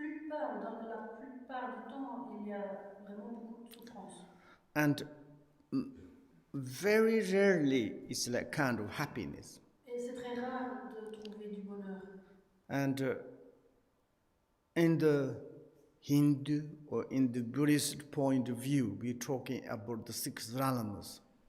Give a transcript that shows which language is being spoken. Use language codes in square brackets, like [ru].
[fr] Dans la plupart du temps, il y a vraiment beaucoup de souffrance. [en] And very rarely it's like kind of happiness. [fr] Et c'est très rare de trouver du bonheur. [en] And in the Hindu or in the Buddhist point of view, we're talking about the 6 realms.